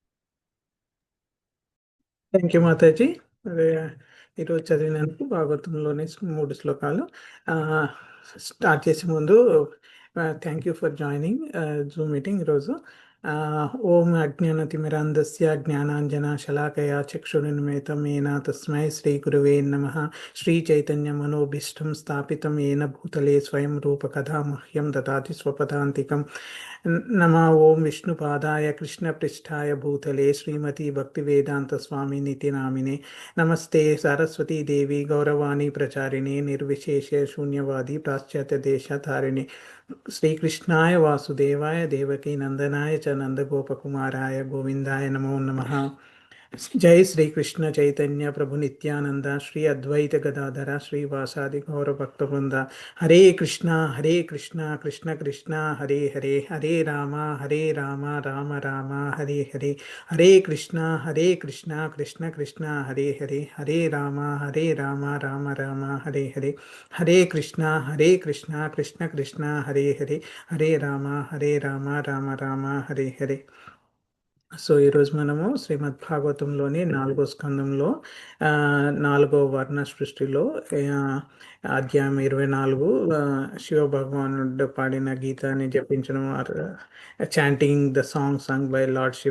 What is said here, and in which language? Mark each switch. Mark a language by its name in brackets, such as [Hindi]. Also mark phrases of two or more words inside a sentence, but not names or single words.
[English] thank you [Telugu] మాతాజీ. ఈరోజు చదివినందుకు భాగవతంలోని 3 శ్లోకాలు. స్టార్ట్ చేసే ముందు [English] thank you for joining Zoom meeting [Telugu] ఈరోజు. [Sanskrit] ఓం అజ్ఞానతిమిరాంధస్య జ్ఞానాంజన శలాకయా చక్షురున్మిలితం येन తస్మై శ్రీ గురువే నమః. శ్రీ చైతన్య మనోభీష్టం స్థాపితం येन భూతలే స్వయం రూప కథా మహ్యం దదాతి స్వపదాంతికం. నమ ఓం విష్ణుపాదాయ కృష్ణపృష్ఠాయ భూతలే శ్రీమతి భక్తివేదాంత స్వామినితి నామినే. నమస్తే సరస్వతీ దేవి గౌరవాణి ప్రచారిణి నిర్విశేష శూన్యవాది పాశ్చాత్య దేశధారిణి. శ్రీకృష్ణాయ వాసుదేవాయ దేవకీ నందనాయ చ నందగోపకుమారాయ గోవిందాయ నమో నమః. జై శ్రీకృష్ణ చైతన్య ప్రభు నిత్యానంద శ్రీ అద్వైత గదాధర శ్రీవాసాది గౌరభక్త బృంద. హరే కృష్ణ కృష్ణ కృష్ణ హరే హరే, హరే రామ రామ రామ హరే హరే, హరే కృష్ణ కృష్ణ కృష్ణ హరే హరే, హరే రామ రామ రామ హరే హరే, హరే కృష్ణ కృష్ణ కృష్ణ హరే హరే, హరే రామ రామ రామ హరే హరే. [Telugu] సో ఈరోజు మనము శ్రీమద్ భాగవతంలోని 4వ స్కందంలో 4వ వర్ణ సృష్టిలో అధ్యాయం 24 శివ భగవానుడు పాడిన గీతాన్ని జపించడం, [English] chanting the song sung by Lord Shiva.